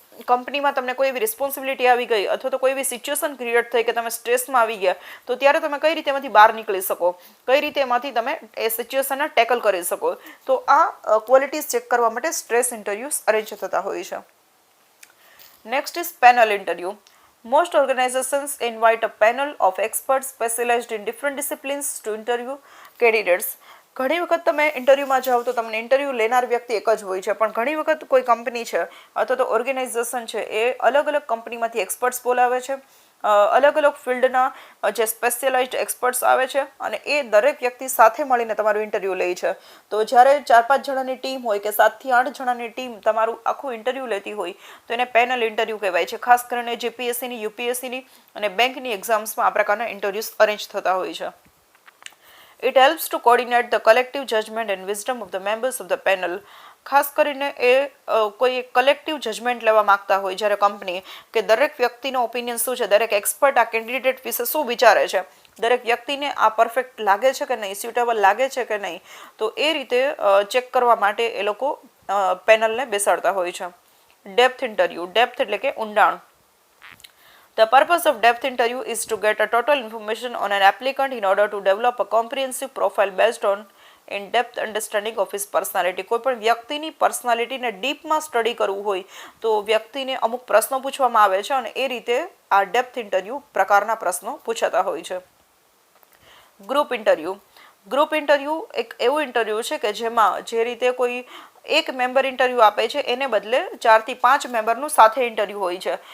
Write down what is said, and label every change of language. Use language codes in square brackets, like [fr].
[gu] કંપનીમાં તમને કોઈ એવી રિસ્પોન્સિબિલિટી આવી ગઈ અથવા તો કોઈ એવી સિચ્યુએશન ક્રિએટ થઈ કે તમે સ્ટ્રેસમાં આવી ગયા, તો ત્યારે તમે કઈ રીતે એમાંથી બહાર નીકળી શકો, કઈ રીતે એમાંથી તમે એ સિચ્યુએશનને ટેકલ કરી શકો. તો આ ક્વોલિટીઝ ચેક કરવા માટે સ્ટ્રેસ ઇન્ટરવ્યૂઝ અરેન્જ થતા હોય છે. [en] Next is panel interview. Most organizations invite a panel of experts specialized in different disciplines to interview candidates. [gu] ઘણી વખત તમે ઇન્ટરવ્યુમાં જાઓ તો તમને ઇન્ટરવ્યુ લેનાર વ્યક્તિ એક જ હોય છે, પણ ઘણી વખત કોઈ કંપની છે અથવા તો ઓર્ગેનાઇઝેશન છે એ અલગ અલગ કંપનીમાંથી એક્સપર્ટ્સ બોલાવે છે, અલગ અલગ ફિલ્ડના જે સ્પેશિયલાઇઝ્ડ એક્સપર્ટ્સ આવે છે અને એ દરેક વ્યક્તિ સાથે મળીને તમારું ઇન્ટરવ્યૂ લે છે. તો જ્યારે 4-5 જણાની ટીમ હોય કે 7 થી 8 જણાની ટીમ તમારું આખું ઇન્ટરવ્યૂ લેતી હોય તો એને પેનલ ઇન્ટરવ્યૂ કહેવાય છે. ખાસ કરીને જીપીએસસીની, યુપીએસસીની અને બેંકની એક્ઝામ્સમાં આ પ્રકારના ઇન્ટરવ્યૂઝ અરેન્જ થતા હોય છે. [en] It helps to coordinate the collective judgment and wisdom of the members of the panel. [gu] ખાસ કરીને એ કોઈ કલેક્ટિવ જજમેન્ટ લેવા માંગતા હોય જ્યારે કંપની, કે દરેક વ્યક્તિનો ઓપિનિયન શું છે, દરેક એક્સપર્ટ આ કેન્ડિડેટ વિશે શું વિચારે છે, દરેક વ્યક્તિને આ પરફેક્ટ લાગે છે કે નહીં, સ્યુટેબલ લાગે છે કે નહીં, તો એ રીતે ચેક કરવા માટે એ લોકો પેનલને બેસાડતા હોય છે. Depth interview. ડેપ્થ એટલે કે ઊંડાણ. [en] The purpose of depth interview is to get a total information on an applicant in order to develop a comprehensive profile based on in-depth understanding of his personality. [gu] કોઈ પણ વ્યક્તિની પર્સનાલિટીને ડીપમાં study કરવું હોય તો વ્યક્તિને અમુક પ્રશ્નો પૂછવામાં આવે છે અને એ રીતે આ ડેપ્થ ઇન્ટરવ્યૂ પ્રકારના પ્રશ્નો પૂછાતા હોય છે. Group interview. ગ્રુપ ઇન્ટરવ્યૂ એક એવું ઇન્ટરવ્યૂ છે કે જેમાં જે રીતે કોઈ એક મેમ્બર ઇન્ટરવ્યૂ આપે છે એને બદલે 4 થી 5 મેમ્બરનું સાથે ઇન્ટરવ્યૂ હોય છે.